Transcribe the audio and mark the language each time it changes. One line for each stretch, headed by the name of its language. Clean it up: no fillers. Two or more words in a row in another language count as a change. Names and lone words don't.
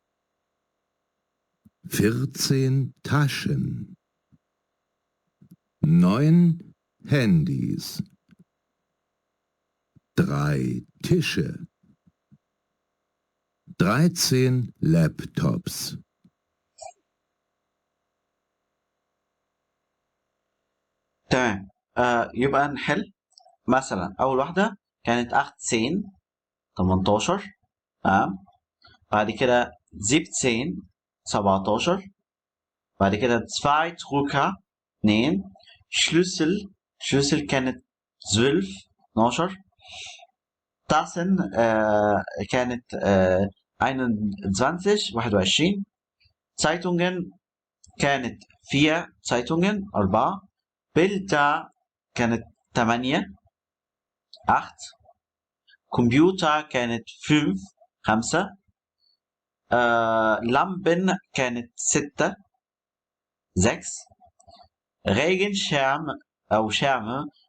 German: 14 Taschen. 9 Handys. 3 Tische. 13 Laptops.
Arabic: تمام. يبقى نحل. مثلا اول واحده كانت 18 تمام، بعد كده 17 بعد كده 2
German: Drucker 2 Schlüssel
Arabic: كانت 12 Tassen كانت 21 Zeitungen كانت
German: 4 Zeitungen 4 Bilder
Arabic: كانت 8 Computer كانت 5 Lampen كانت 6 Regenschirm أو شرم